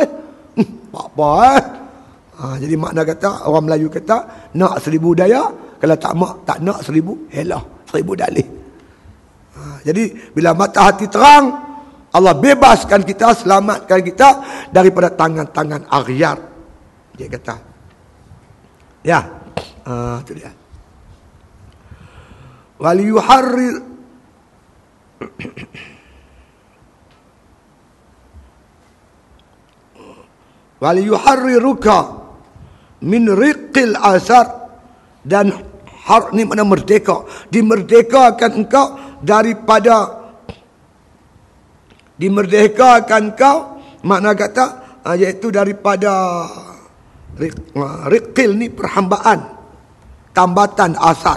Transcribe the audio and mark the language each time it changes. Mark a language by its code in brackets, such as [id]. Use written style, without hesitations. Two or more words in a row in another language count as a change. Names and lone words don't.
[ms] Apa jadi makna kata, orang Melayu kata, nak 1000 daya, kalau tak nak 1000 helah, 1000 dalih. Jadi bila mata hati terang, Allah bebaskan kita, selamatkan kita daripada tangan-tangan aryat. Dia kata. Ya. Itu dia. [ar] ول يحرر ول يحررك من رق الأسر, [ms] dan har ni mana merdeka, dimerdekakan engkau daripada, dimerdekakan engkau makna kata iaitu daripada riqil ni perhambaan, tambatan asar.